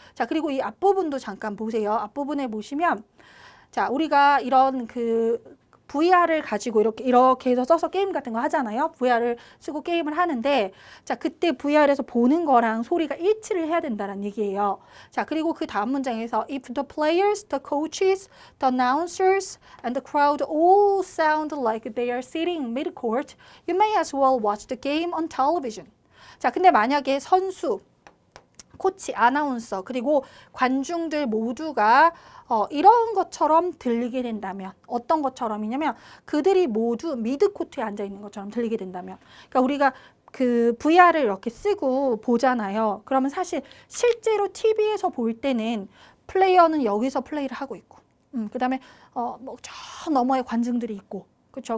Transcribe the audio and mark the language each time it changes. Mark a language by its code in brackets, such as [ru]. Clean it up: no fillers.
[ko] 자, 그리고 이 앞부분도 잠깐 보세요. 앞부분에 보시면 자, 우리가 이런 VR을 가지고 이렇게 해서 써서 게임 같은 거 하잖아요. VR을 쓰고 게임을 하는데 자, 그때 VR에서 보는 거랑 소리가 일치를 해야 된다는 얘기예요. [en] 자, 그리고 그 다음 문장에서 If the players, the coaches, the announcers, and the crowd all sound like they are sitting mid-court, you may as well watch the game on television. [ko] 자, 근데 만약에 선수, 코치, 아나운서, 그리고 관중들 모두가 이런 것처럼 들리게 된다면 어떤 것처럼이냐면 그들이 모두 미드코트에 앉아 있는 것처럼 들리게 된다면 그러니까 우리가 그 VR을 이렇게 쓰고 보잖아요. 그러면 사실 실제로 TV에서 볼 때는 플레이어는 여기서 플레이를 하고 있고 그다음에 뭐 저 너머에 관중들이 있고 그렇죠.